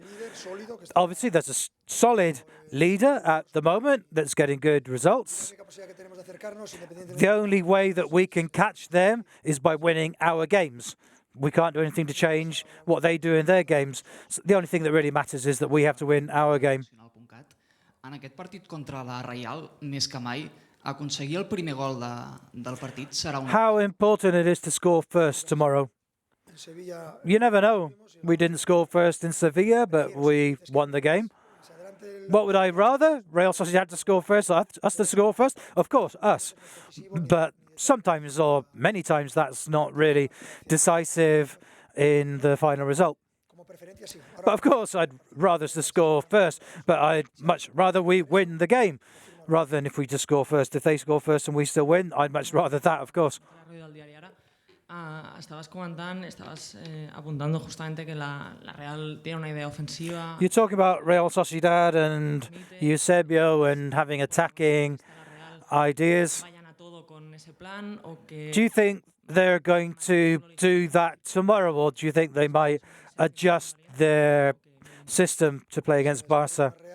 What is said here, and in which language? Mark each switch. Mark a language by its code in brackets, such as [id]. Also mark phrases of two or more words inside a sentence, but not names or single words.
[en] Obviously, there's a solid leader at the moment that's getting good results. The only way that we can catch them is by winning our games. We can't do anything to change what they do in their games. So the only thing that really matters is that we have to win our game. [ca] En aquest partit contra la Real, més que mai, aconseguir el primer gol del partit serà un... [en] How important it is to score first tomorrow. You never know. We didn't score first in Sevilla, but we won the game. What would I rather? Real Sociedad to score first, us to score first? Of course, us. But sometimes, or many times, that's not really decisive in the final result. But of course, I'd rather us to score first, but I'd much rather we win the game, rather than if we just score first. If they score first and we still win, I'd much rather that, of course. [es] Estabas apuntando justamente que la Real tiene una idea ofensiva. [en] You're talking about Real Sociedad and Eusebio and having attacking ideas. Do you think they're going to do that tomorrow, or do you think they might adjust their system to play against Barça?